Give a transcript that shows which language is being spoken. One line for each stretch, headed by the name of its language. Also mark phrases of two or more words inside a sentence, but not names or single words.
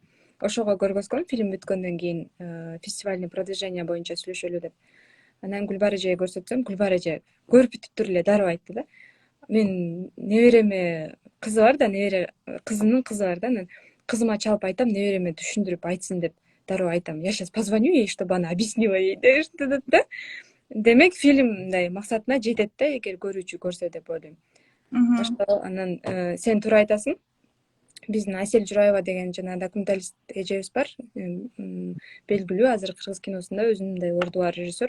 Kyrgyz: Ошого көргөзгөм фильм бүткөндөн кийин фестивальный продвижение боюнча сүйлөшөлү деп. Анан Гүлбара эжеге көрсөтсөм, Гүлбара эже көрүп бүтүптүр эле дароо айтты да. Мен небереме кызы бар да, кызынын кызы бар да. Анан кызыма чалып айтам, небереме түшүндүрүп айтсын деп дароо айтам.
Russian: Я сейчас позвоню ей, чтобы она объяснила ей
Kyrgyz: деп да. Демек фильм мындай максатына жетет да, эгер көрүүчү көрсө деп ойлойм. Ошо анан сен туура айтасың. Биздин Асель Жураева деген жана документалист эжебиз бар. Белгилүү азыр кыргыз киносунда өзүнүн мындай орду бар режиссер.